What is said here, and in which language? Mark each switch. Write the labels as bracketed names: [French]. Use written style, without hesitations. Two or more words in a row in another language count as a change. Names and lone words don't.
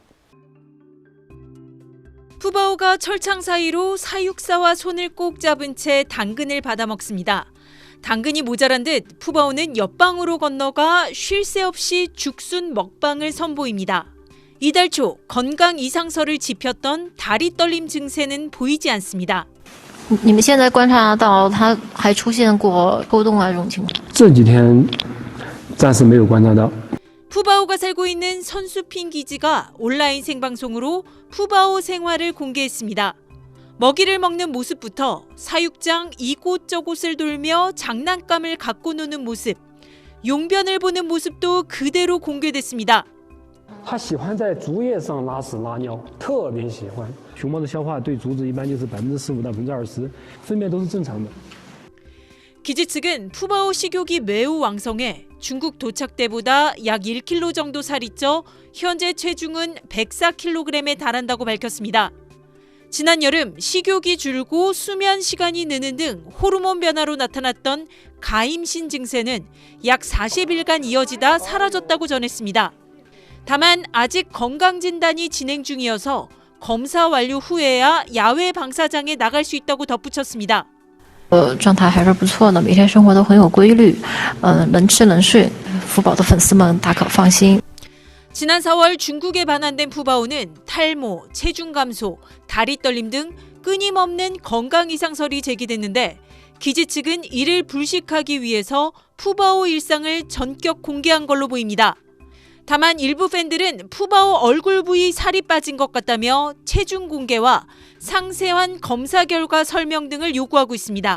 [Korean] 푸바오가 철창 사이로 사육사와 손을 꼭 잡은 채 당근을 받아먹습니다. 당근이 모자란 듯 푸바오는 옆방으로 건너가 쉴 새 없이 죽순 먹방을 선보입니다. 이달 초 건강 이상설을 짚었던 다리 떨림 증세는 보이지 않습니다. [Chinese] 你们现在观察到它还出现过抽动啊这种情况？这几天暂时没有观察到。 [Korean] 푸바오가 살고 있는 선수핀 기지가 온라인 생방송으로 푸바오 생활을 공개했습니다. 먹이를 먹는 모습부터 사육장 이곳저곳을 돌며 장난감을 갖고 노는 모습, 용변을 보는 모습도 그대로 공개됐습니다. [Chinese] 它喜欢在竹叶上拉屎拉尿，特别喜欢。熊猫的消化对竹子一般就是15%到20%，粪便都是正常的。 [Korean] 기지 측은 푸바오 식욕이 매우 왕성해 중국 도착 때보다 약 1kg 정도 살이 쪄 현재 체중은 104kg에 달한다고 밝혔습니다. 지난 여름 식욕이 줄고 수면 시간이 느는 등 호르몬 변화로 나타났던 가임신 증세는 약 40일간 이어지다 사라졌다고 전했습니다. 다만 아직 건강진단이 진행 중이어서 검사 완료 후에야 야외 방사장에 나갈 수 있다고 덧붙였습니다. [Chinese] 状态还是不错的，每天生活都很有规律，能吃能睡，福宝的粉丝们大可放心。 [Korean] 지난 4월 중국에 반환된 푸바오는 탈모, 체중 감소, 다리 떨림 등 끊임없는 건강 이상설이 제기됐는데 기지 측은 이를 불식하기 위해서 푸바오 일상을 전격 공개한 걸로 보입니다. 다만 일부 팬들은 푸바오 얼굴 부위 살이 빠진 것 같다며 체중 공개와 상세한 검사 결과 설명 등을 요구하고 있습니다.